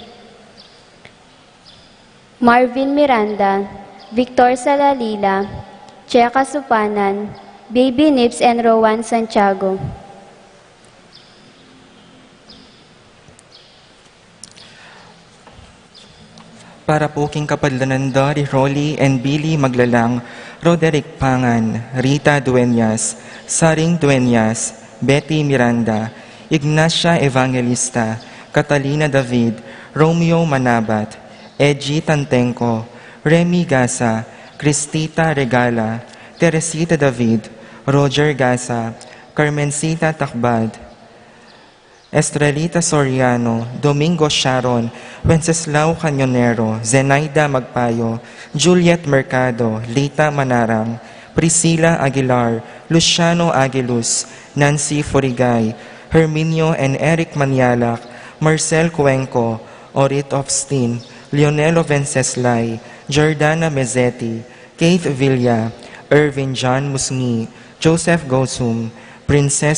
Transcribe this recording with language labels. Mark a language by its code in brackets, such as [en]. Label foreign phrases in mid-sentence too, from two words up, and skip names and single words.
[pam] Marvin Miranda, Victor Salalila, Cheka Supanan, Baby Nips and Rowan Santiago. Para po king kapadlanan Dory, Rolly, and Billy Maglalang, Roderick Pangan, Rita Dueñas, Saring Dueñas, Betty Miranda, Ignacia Evangelista, Catalina David, Romeo Manabat, Edgy Tantenco, Remy Gasa, Cristita Regala, Teresita David, Roger Gasa, Carmencita Takbad, Estrelita Soriano, Domingo Sharon, Wenceslao Cañonero, Zenaida Magpayo, Juliet Mercado, Lita Manarang, Priscilla Aguilar, Luciano Aguiluz, Nancy Forigay, Herminio and Eric Manialak, Marcel Cuenco, Orit Ofstin, Leonelo Venceslay, Jordana Mezzetti, Keith Villa, Irvin John Musni, Joseph Gosum, Princess